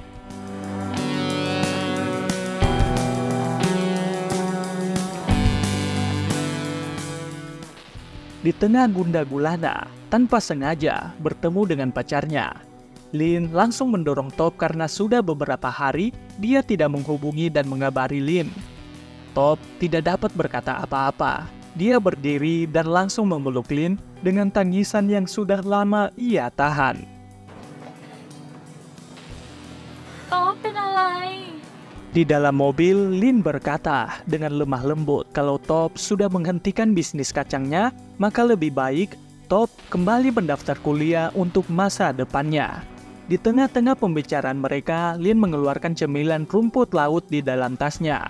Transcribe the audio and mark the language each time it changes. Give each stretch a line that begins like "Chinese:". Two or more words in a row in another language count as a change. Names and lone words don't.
Indonesian: Di tengah gundah gulana, tanpa sengaja bertemu dengan pacarnya, Lin langsung mendorong Top karena sudah beberapa hari dia tidak menghubungi dan mengabari Lin. Top tidak dapat berkata apa-apa. Dia berdiri dan langsung memeluk Lin dengan tangisan yang sudah lama ia tahan.
Thai: ต๊อบเป็นอะไร
Indonesian: Di dalam mobil, Lin berkata dengan lemah lembut kalau Top sudah menghentikan bisnis kacangnya, maka lebih baik Top kembali mendaftar kuliah untuk masa depannya. Di tengah-tengah pembicaraan mereka, Lin mengeluarkan cemilan rumput laut di dalam tasnya.